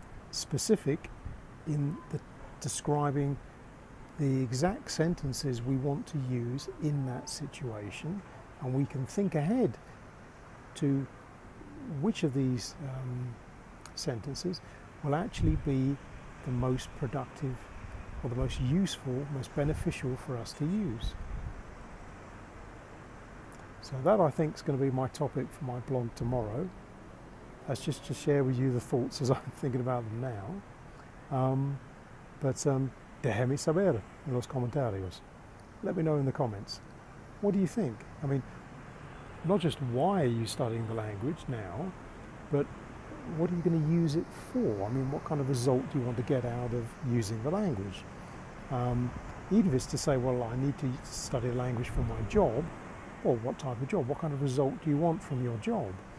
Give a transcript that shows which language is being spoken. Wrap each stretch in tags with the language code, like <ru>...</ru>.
<en>specific in describing the exact sentences we want to use in that situation, and we can think ahead to which of these sentences will actually be the most productive or the most useful, most beneficial for us to use. So that, I think, is going to be my topic for my blog tomorrow. That's just to share with you the thoughts as I'm thinking about them now.</en> <es>Déjame saber en los comentarios.</es> <en>Let me know in the comments. What do you think? I mean, not just why are you studying the language now, but what are you going to use it for? I mean, what kind of result do you want to get out of using the language? Even if it's to say, well, I need to study a language for my job, well, what type of job? What kind of result do you want from your job?</en>